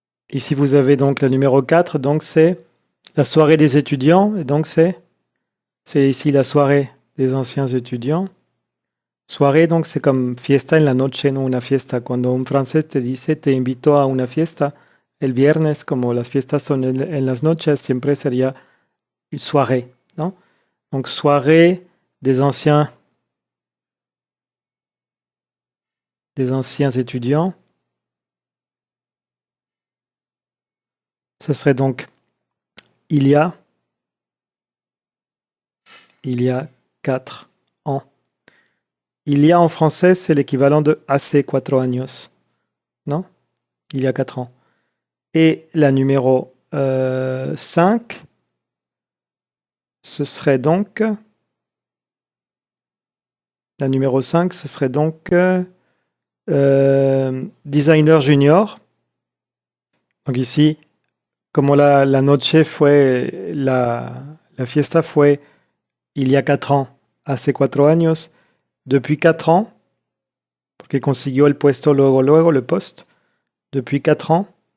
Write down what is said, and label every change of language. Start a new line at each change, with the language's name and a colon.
French: Ici, vous avez donc la numéro 4, donc c'est la soirée des étudiants, et donc c'est ici la soirée des anciens étudiants.
Spanish: Soirée,
French: donc c'est comme
Spanish: fiesta en la noche, no una fiesta. Cuando un francés te dice te invito a una fiesta, el viernes, como las fiestas son en las noches, siempre sería
French: une soirée, non? Donc soirée des anciens étudiants. Ce serait donc il y a 4 ans. Il y a en français, c'est l'équivalent de
Spanish: hace 4 años.
French: Non? Il y a 4 ans. Et la numéro 5, ce serait donc... La numéro 5, ce serait donc designer junior. Donc ici,
Spanish: como la noche fue, la fiesta fue
French: il y a 4 ans,
Spanish: hace 4 años,
French: depuis 4 ans,
Spanish: porque consiguió el puesto luego,
French: le poste, depuis 4 ans.